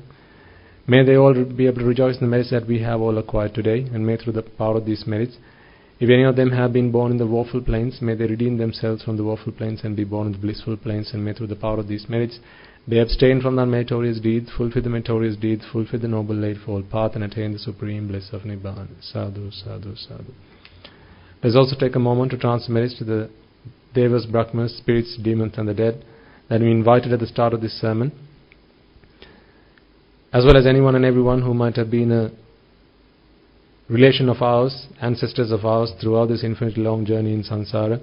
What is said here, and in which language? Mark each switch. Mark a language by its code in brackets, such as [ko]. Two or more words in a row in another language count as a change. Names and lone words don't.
[en] May they all be able to rejoice in the merits that we have all acquired today, and may through the power of these merits, if any of them have been born in the woeful planes, may they redeem themselves from the woeful planes and be born in the blissful planes, and may through the power of these merits they abstain from the unmeritorious deeds, fulfill the meritorious deeds, fulfill the noble eightfold path, and attain the supreme bliss of Nibbana. [pi] Sadhu, sadhu, sadhu. [en] Let's also take a moment to transfer merits to the Devas, Brahmas, spirits, demons and the dead that we invited at the start of this sermon, as well as anyone and everyone who might have been a relation of ours, ancestors of ours throughout this infinitely long journey in samsara.